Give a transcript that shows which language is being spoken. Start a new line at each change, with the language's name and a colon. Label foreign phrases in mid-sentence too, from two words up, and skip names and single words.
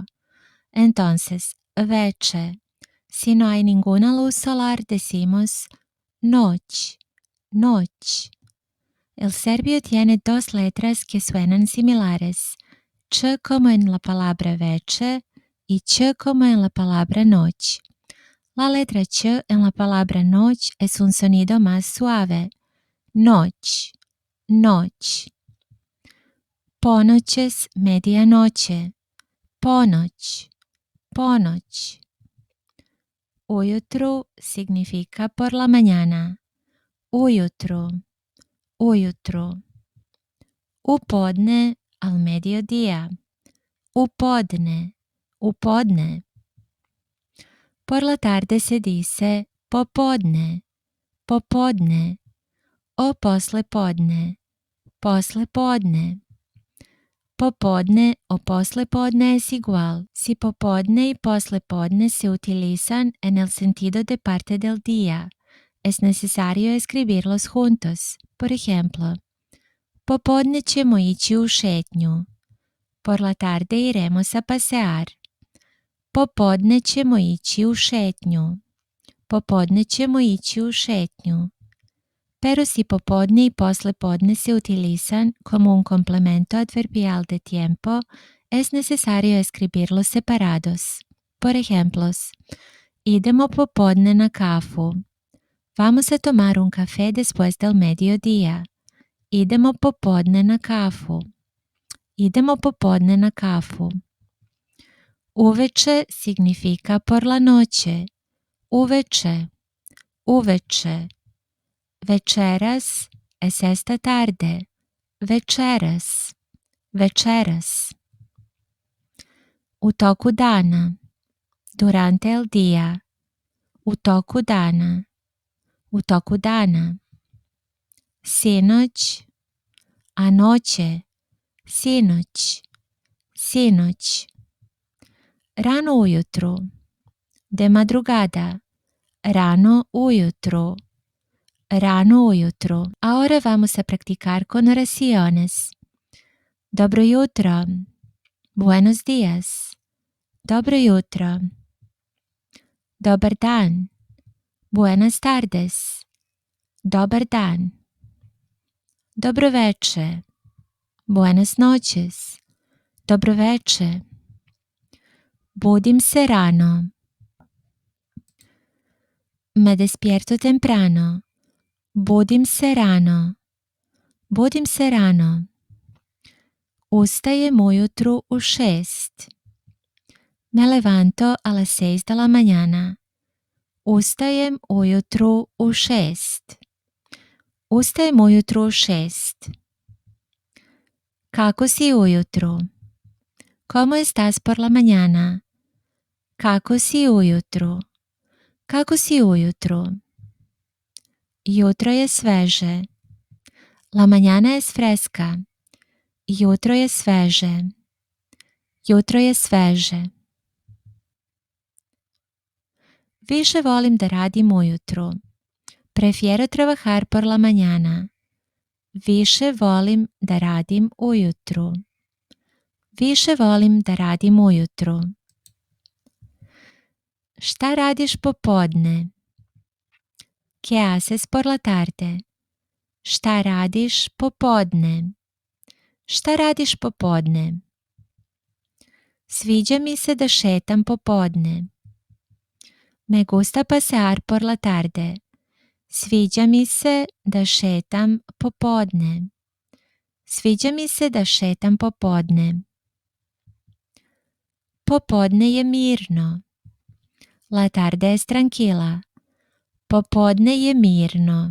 Spanish: Entonces, veče. Si no hay ninguna luz solar, decimos
Serbian: noć, noć.
Spanish: El serbio tiene dos letras que suenan similares, ch como en la palabra veče y ch como en la palabra noć. La letra ch en la palabra noć es un sonido más suave.
Serbian: Noć, noć. Ponoć
Spanish: es medianoche.
Serbian: Ponoć, ponoć.
Spanish: Ujutru significa por la mañana.
Serbian: Ujutru, ujutru. Upodne
Spanish: al mediodía.
Serbian: Upodne, upodne.
Spanish: Por la tarde se dice
Serbian: popodne, popodne. O poslepodne, poslepodne.
Spanish: Popodne o poslepodne es igual si popodne y poslepodne se utilizan en el sentido de parte del día. Es necesario escribirlos juntos. Por ejemplo,
Serbian: popodne ćemo ići u šetnju.
Spanish: Por la tarde iremos a pasear.
Serbian: Popodne ćemo ići u šetnju. Popodne ćemo ići u šetnju.
Spanish: Pero si popodne y poslepodne se utilizan como un complemento adverbial de tiempo, es necesario escribirlos separados. Por ejemplos,
Serbian: idemo popodne na kafu.
Spanish: Vamos a tomar un café después del mediodía.
Serbian: Idemo popodne na kafu. Idemo popodne na kafu.
Spanish: Uveče significa por la noche.
Serbian: Uveče, uveče.
Spanish: Večeras es esta tarde.
Serbian: Večeras, večeras. U toku dana.
Spanish: Durante el día.
Serbian: U toku dana. U toku dana. Sinoć. Anoće. Sinoć. Sinoć. Rano ujutru.
Spanish: De madrugada.
Serbian: Rano ujutru. Rano ujutru.
Spanish: Ahora vamos a practicar con oraciones.
Serbian: Dobro jutro.
Spanish: Buenos días.
Serbian: Dobro jutro. Dobar dan.
Spanish: Buenas tardes.
Serbian: Dobar dan. Dobro veče.
Spanish: Buenas noches.
Serbian: Dobro veče. Budim se rano.
Spanish: Me despierto temprano.
Serbian: Budim se rano. Budim se rano. Ustajem ujutru u 6.
Spanish: Me levanto a las 6 de la mañana.
Serbian: Ustajem ujutru u 6. Ustajem ujutru u 6. Kako si ujutru?
Spanish: ¿Cómo estás por la mañana?
Serbian: Kako si ujutru? Kako si ujutru? Jutro je sveže.
Spanish: La mañana es fresca.
Serbian: Jutro je sveže. Jutro je sveže. Više volim da radim ujutru.
Spanish: Prefiero trabajar por la mañana.
Serbian: Više volim da radim ujutru. Više volim da radim ujutru. Šta radiš popodne?
Spanish: ¿Qué haces por la tarde?
Serbian: Šta radiš popodne? Šta radiš popodne? Sviđa mi se da šetam popodne.
Spanish: Me gusta pasear por la tarde.
Serbian: Sviđa mi se da šetam popodne. Sviđa mi se da šetam popodne. Popodne je mirno.
Spanish: La tarde es tranquila.
Serbian: Popodne je mirno.